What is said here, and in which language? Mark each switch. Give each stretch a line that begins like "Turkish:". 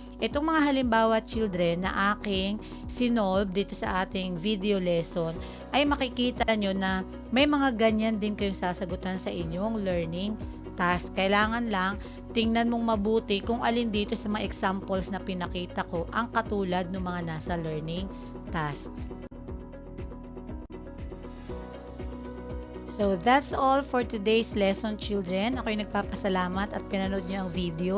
Filipino: Itong mga halimbawa children na aking sinolve dito sa ating video lesson, ay makikita nyo na may mga ganyan din kayong sasagutan sa inyong learning task. Kailangan lang tingnan mong mabuti kung alin dito sa mga examples na pinakita ko ang katulad ng mga nasa learning tasks.
English: So, that's all for today's lesson, children.
Filipino: Ako'y nagpapasalamat at pinanood niyo ang video.